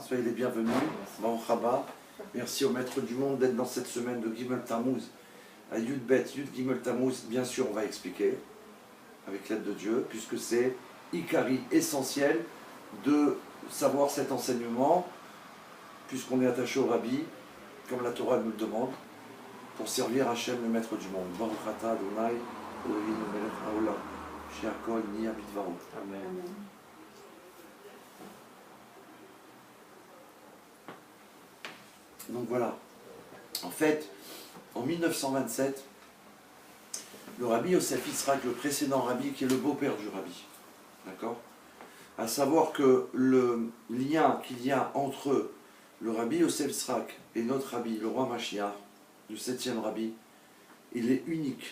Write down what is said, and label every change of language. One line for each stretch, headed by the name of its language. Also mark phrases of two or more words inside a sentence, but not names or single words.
French: Soyez les bienvenus.
Hebrew: ברוך הבא.
French: Merci au maître du monde d'être dans cette semaine de Gimel Tammuz à Yud Bet, Yud Gimel Tammuz. Bien sûr, on va expliquer avec l'aide de Dieu, puisque c'est Ikari essentiel de savoir cet enseignement, puisqu'on est attaché au Rabbi, comme la Torah nous le demande, pour servir Hachem, le maître du monde.
Hebrew: ברוך אתה ה' אלוהינו מלך העולם שהכל נהיה בדברו. Amen.
French: Donc voilà. En fait, en 1927, le Rabbi Yosef Yitzhak, le précédent Rabbi, qui est le beau-père du Rabbi, d'accord, à savoir que le lien qu'il y a entre le Rabbi Yosef Yitzhak et notre Rabbi, le roi Mashiach, le 7e Rabbi, il est unique.